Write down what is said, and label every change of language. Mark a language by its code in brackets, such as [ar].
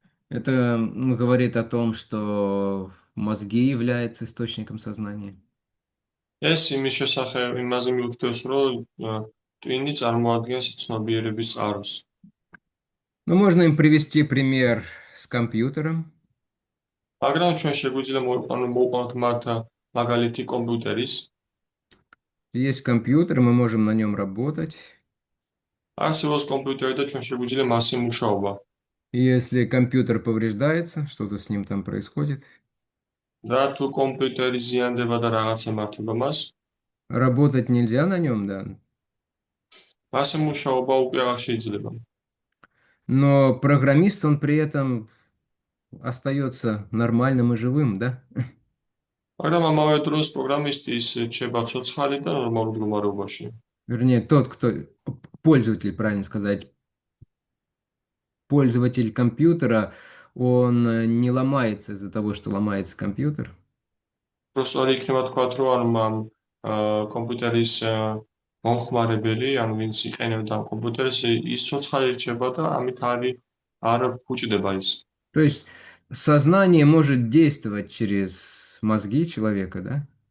[ru] Это говорит о том, что мозги являются источником сознания. [ka] ეს იმაზე მიუთითებს, რომ ტვინი წარმოადგენს ცნობიერების წყაროს. [ru] Но можно им привести пример с компьютером. [ka] მაგრამ ჩვენ შეგვიძლია მოვიყვანოთ მათ მაგალითი კომპიუტერის. [ru] Есть компьютер, мы можем на нем работать. [ka] არსებობს კომპიუტერი და ჩვენ შეგვიძლია მასზე მუშაობა. [ru] Если компьютер повреждается, что-то с ним там происходит, [ka] და თუ კომპიუტერი ზიანდება და რაღაცა მართება მას, [ru] работать нельзя на нем, да. [ka] მასზე მუშაობა უკვე არ შეიძლება. [ru] Но программист, он при этом остается нормальным и живым, да? [ka] მაგრამ ამავე დროს პროგრამისტი ის რჩება ცოცხალი და ნორმალურ მდგომარეობაში. [ru] Вернее, тот, кто пользователь, правильно сказать, пользователь компьютера, он не ломается из-за того, что ломается компьютер. Просто [ka] იქნება თქვათ, რომ ამ კომპიუტერის მომხმარებელი, ანუ ვინც იყენებდა ამ კომპიუტერს, ის ცოცხალი რჩება და ამით არ ფუჭდება ის. [ru] То есть сознание может действовать через мозги человека, да?